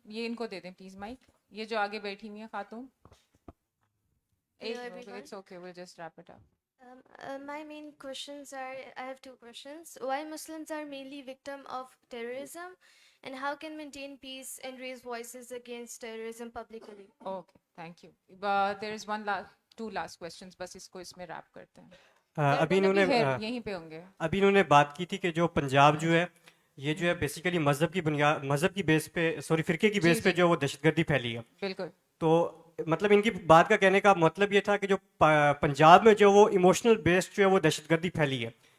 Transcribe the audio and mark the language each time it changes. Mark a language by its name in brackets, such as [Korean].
[Urdu] یہ ان کو دے دیں پلیز مائک, یہ جو آگے بیٹھی ہوئی ہیں خاتون. [English] It's okay, we'll just wrap it up. My main questions are, I have two questions. Why Muslims are mainly victim of terrorism, and how can maintain peace and raise voices against terrorism publicly? Okay, thank you. There is two last questions, [Urdu] بس اس کو اس میں rape کرتے ہیں. ابھی یہیں پہ ہوں گے. ابھی انہوں نے بات کی تھی کہ جو پنجاب جو ہے یہ جو ہے بیسیکلی مذہب کی بنیاد, مذہب کی بیس پہ, سوری فرقے کی بیس پہ جو وہ دہشت گردی پھیلی ہے. بالکل. تو مطلب ان کی بات کا کہنے کا مطلب یہ تھا کہ جو پنجاب میں جو وہ ایموشنل بیس جو ہے وہ دہشت گردی پھیلی ہے,